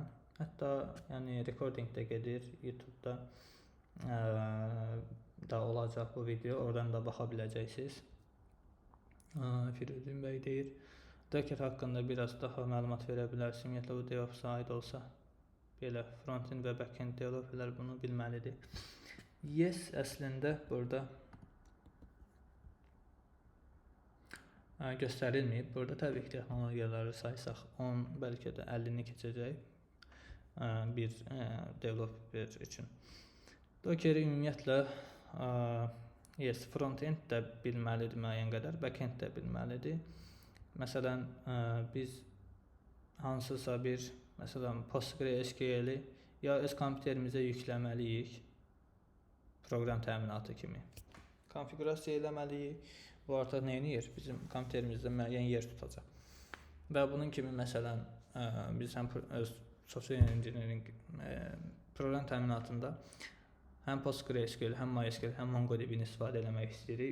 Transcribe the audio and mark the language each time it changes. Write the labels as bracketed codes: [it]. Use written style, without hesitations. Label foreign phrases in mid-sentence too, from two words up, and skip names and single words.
[az] Hətta yəni recording də gedir, YouTube-da da olacaq bu video, oradan da baxa biləcəksiniz. Firudin bəy deyir, Docker haqqında biraz daha məlumat verə bilərsən, ümumiyyətlə bu DevOps-a aid olsa. Belə front-end və [en] back-end developerlər [az] bunu bilməlidir. Yes, əslində burada göstərilməyib. Burada təbii ki, texnologiyaları saysaq 10, bəlkə də 50-ni keçəcək bir developer üçün. Docker ümumiyyətlə [en] yes, front-end [az] də bilməlidir müəyyən qədər, back-end də bilməlidir. Məsələn, biz hansısa bir məsələn, PostgreSQL-i ya öz kompüterimizə yükləməliyik, proqram təminatı kimi. Konfigurasiya eləməliyik. Bu artıq nə edir? Bizim kompüterimizdə müəyyən yer tutacaq. Və bunun kimi məsələn, biz həm öz [en] software engineering [az] proqram təminatında həm PostgreSQL, həm MySQL, həm MongoDB-ni istifadə etmək istəyirik.